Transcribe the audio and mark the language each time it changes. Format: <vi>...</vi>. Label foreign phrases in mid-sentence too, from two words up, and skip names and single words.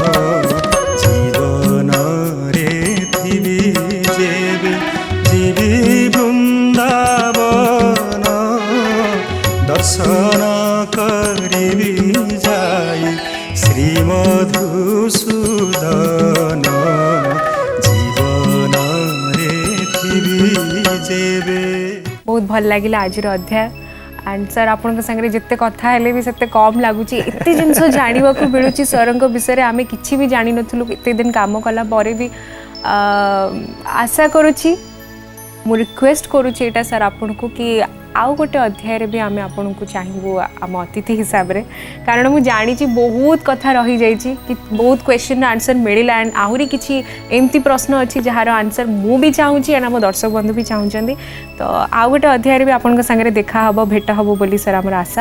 <or>ଜୀବନରେ ଥିବି ଯେବେ ଜୀବି ବୃନ୍ଦାବନ ଦର୍ଶନ କରିବି ଯାଇ ଶ୍ରୀମଧୁସୂଦନ ଜୀବନରେ ଥିବି ଯେବେ ବହୁତ ଭଲ ଲାଗିଲା ଆଜିର ଅଧ୍ୟାୟ</or> <en>and sir</en> <or>ଆପଣଙ୍କ ସାଙ୍ଗରେ ଯେତେ କଥା ହେଲେ ବି ସେତେ କମ୍ ଲାଗୁଛି ଏତେ ଜିନିଷ ଜାଣିବାକୁ ମିଳୁଛି ସାର୍ଙ୍କ ବିଷୟରେ ଆମେ କିଛି ବି ଜାଣିନଥିଲୁ ଏତେ ଦିନ କାମ କଲା ପରେ ବି ଆଶା କରୁଛି ମୁଁ ରିକ୍ୱେଷ୍ଟ କରୁଛି ଏଇଟା ସାର୍ ଆପଣଙ୍କୁ କି ଆଉ ଗୋଟେ ଅଧ୍ୟାୟରେ ବି ଆମେ ଆପଣଙ୍କୁ ଚାହିଁବୁ ଆମ ଅତିଥି ହିସାବରେ କାରଣ ମୁଁ ଜାଣିଛି ବହୁତ କଥା ରହିଯାଇଛି କି ବହୁତ</or> <en>questionର answer</en> <or>ମିଳିଲା ଆଣ୍ଡ ଆହୁରି କିଛି ଏମିତି ପ୍ରଶ୍ନ ଅଛି ଯାହାର ଆନ୍ସର୍ ମୁଁ ବି ଚାହୁଁଛି ଆଣ୍ଡ ଆମ ଦର୍ଶକ ବନ୍ଧୁ ବି ଚାହୁଁଛନ୍ତି ତ ଆଉ ଗୋଟେ ଅଧ୍ୟାୟରେ ବି ଆପଣଙ୍କ ସାଙ୍ଗରେ ଦେଖା ହେବ ଭେଟ ହେବ ବୋଲି ସାର୍ ଆମର ଆଶା</or>